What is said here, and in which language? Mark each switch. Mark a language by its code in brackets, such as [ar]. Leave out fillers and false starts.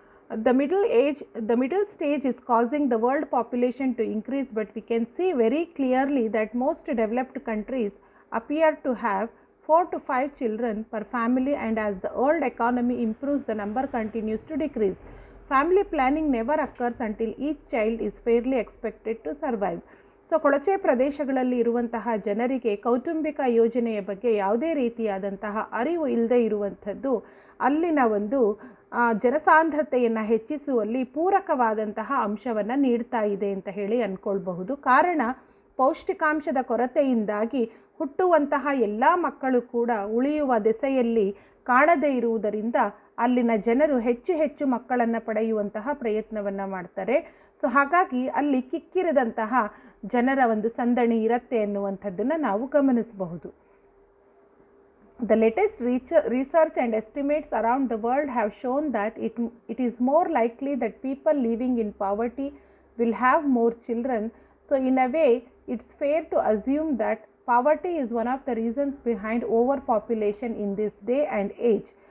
[en] The middle stage is causing the world population to increase, but we can see very clearly that most developed countries appear to have 4 to 5 children per family, and as the world economy improves, the number continues to decrease. Family planning never occurs until each child is fairly expected to survive. [kn] So ಕೊಳಚೆ ಪ್ರದೇಶಗಳಲ್ಲಿ ಇರುವಂತಹ ಜನರಿಗೆ ಕೌಟುಂಬಿಕ ಯೋಜನೆಯ ಬಗ್ಗೆ ಯಾವುದೇ ರೀತಿಯಾದಂತಹ ಅರಿವು ಇಲ್ಲದೆ ಇರುವಂಥದ್ದು ಅಲ್ಲಿನ ಒಂದು ಜನಸಾಂದ್ರತೆಯನ್ನು ಹೆಚ್ಚಿಸುವಲ್ಲಿ ಪೂರಕವಾದಂತಹ ಅಂಶವನ್ನು ನೀಡ್ತಾ ಇದೆ ಅಂತ ಹೇಳಿ ಅಂದ್ಕೊಳ್ಬಹುದು. ಕಾರಣ ಪೌಷ್ಟಿಕಾಂಶದ ಕೊರತೆಯಿಂದಾಗಿ ಹುಟ್ಟುವಂತಹ ಎಲ್ಲ ಮಕ್ಕಳು ಕೂಡ ಉಳಿಯುವ ದೆಸೆಯಲ್ಲಿ ಕಾಣದೇ ಇರುವುದರಿಂದ ಅಲ್ಲಿನ ಜನರು ಹೆಚ್ಚು ಹೆಚ್ಚು ಮಕ್ಕಳನ್ನು ಪಡೆಯುವಂತಹ ಪ್ರಯತ್ನವನ್ನು ಮಾಡ್ತಾರೆ. ಸೊ ಹಾಗಾಗಿ ಅಲ್ಲಿ ಕಿಕ್ಕಿರಿದಂತಹ ಜನರ ಒಂದು ಸಂದಣಿ ಇರುತ್ತೆ ಎನ್ನುವಂಥದ್ದನ್ನು ನಾವು ಗಮನಿಸಬಹುದು. [en] The latest research and estimates around the world have shown that it is more likely that people living in poverty will have more children. So in a way, it's fair to assume that poverty is one of the reasons behind overpopulation in this day and age.